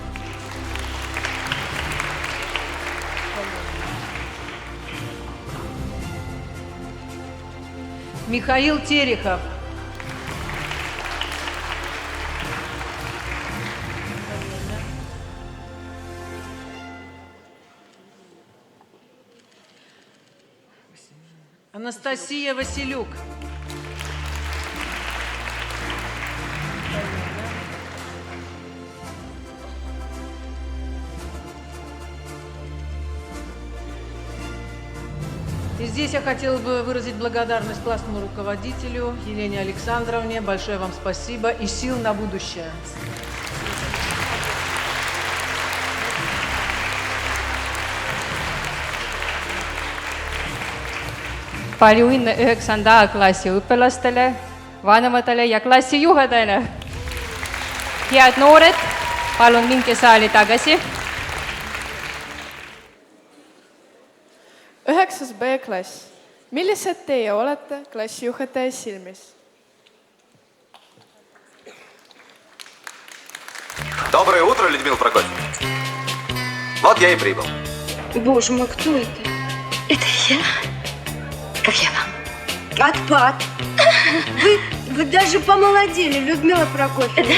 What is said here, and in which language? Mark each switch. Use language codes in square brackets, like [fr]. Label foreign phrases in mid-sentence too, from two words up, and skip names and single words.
[ru] Михаил Терехов. Анастасия Василюк. И здесь я хотела бы выразить благодарность классному руководителю Елене Александровне. Большое вам спасибо и сил на будущее. [et] Palju õnne 9. A-klassi õpilastele, vanematele ja klassijuhatajale. Head noored, palun minge saali tagasi. 9. B-klass. Millised teie olete klassijuhataja silmis? [ru] Доброе утро, Людмила Прокофьевна. Вот я и прибыл. Боже мой, кто это? Это я? Как я вам? Отпад. Вы даже помолодели, Людмила Прокофьевна.